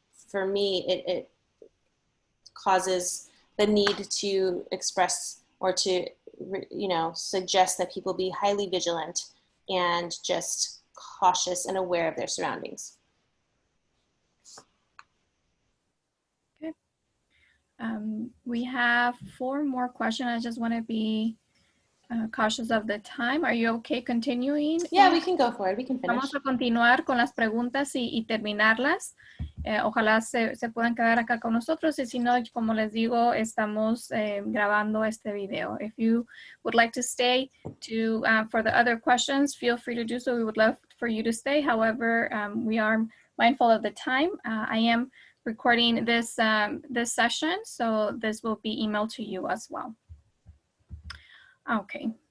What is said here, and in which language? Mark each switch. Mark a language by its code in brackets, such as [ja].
[en] for me, it causes the need to express or to, suggest that people be highly vigilant and just cautious and aware of their surroundings. Okay. We have 4 more questions. I just want to be cautious of the time. Are you okay continuing? Yeah, we can go for it. We can finish. [es] Vamos a continuar con las preguntas y terminarlas. Ojalá se puedan quedar acá con nosotros, y si no, como les digo, estamos grabando este video. [en] If you would like to stay for the other questions, feel free to do so. We would love for you to stay. However, we are mindful of the time. I am recording this session, so this will be emailed to you as well. Okay.